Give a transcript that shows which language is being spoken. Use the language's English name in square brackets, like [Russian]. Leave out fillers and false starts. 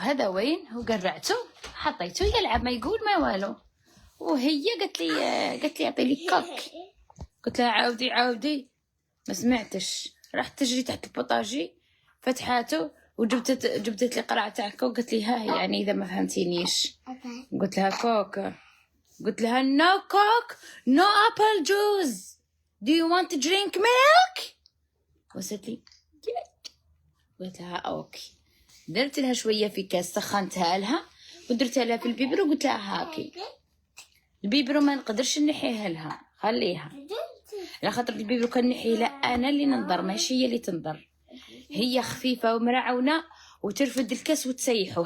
[Arabic] هذا وين هو؟ قرعته حطيته يلعب ما يقول ما والو. وهي قالت لي اعطيني كوك. قلت لها عاودي ما سمعتش. رحت تجري تحت البوطاجي فتحاته وجبتت لي قرعه تاع كوك. قلت لي ها يعني اذا ما فهمتينيش. قلت لها كوك، قلت لها [English] no coke no apple juice do you want to drink milk. [Arabic] وصلت لي قلت لها اوكي. درت لها شويه في كاس سخنتها لها ودرتها لها في البيبر وقلت لها هاكي. البيبرو ما نقدرش نحيها لها، خليها على خاطر البيبرو كان نحيه لا انا اللي ننظر ماشي هي اللي تنظر. هي خفيفه ومرعونه وترفد الكاس وتسيحوا.